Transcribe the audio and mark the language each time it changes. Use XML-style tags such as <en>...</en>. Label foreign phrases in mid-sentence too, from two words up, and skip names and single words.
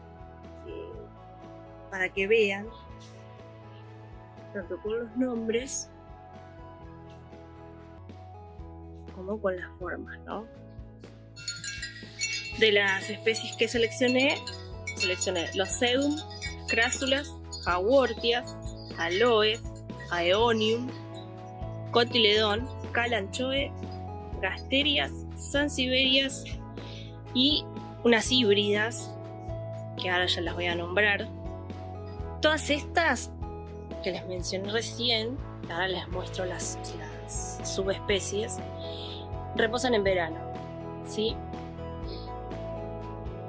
<es>Para que vean, tanto con los nombres como con las formas, ¿no? De las especies que seleccioné los sedum, crásulas, fawortias, aloes, aeonium, cotiledón, calanchoe, gasterias, sansevieриas y unas híbridas que ahora ya las voy a nombrar. Todas estas que les mencioné recién, ahora les muestro las subespecies, reposan en verano, ¿sí?</es>